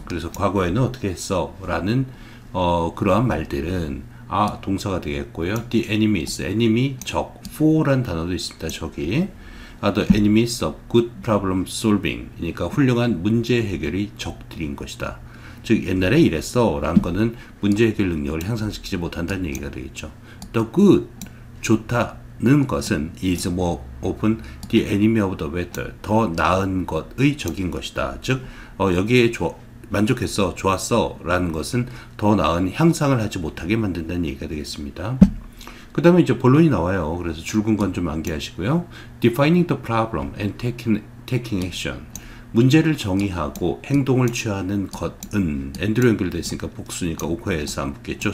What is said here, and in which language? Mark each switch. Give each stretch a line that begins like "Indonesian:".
Korean: 그래서 과거에는 어떻게 했어 라는 그러한 말들은 동사가 되겠고요. The enemies, enemy, 적, foe라는 단어도 있습니다. 적이
English: the enemies of good problem solving,
Korean: 그러니까 훌륭한 문제 해결의 적들인 것이다. 즉 옛날에 이랬어 라는 거는 문제 해결 능력을 향상시키지 못한다는 얘기가 되겠죠.
English: The good,
Korean: 좋다는 것은
English: is more often the enemy of the better,
Korean: 더 나은 것의 적인 것이다. 즉 여기에 만족했어, 좋았어 라는 것은 더 나은 향상을 하지 못하게 만든다는 얘기가 되겠습니다. 그 다음에 이제 본론이 나와요. 그래서 줄근 건 좀 암기하시고요.
English: Defining the problem and taking action,
Korean: 문제를 정의하고 행동을 취하는 것은, and로 연결되어 있으니까 복수니까 오커에서 안 붙겠죠.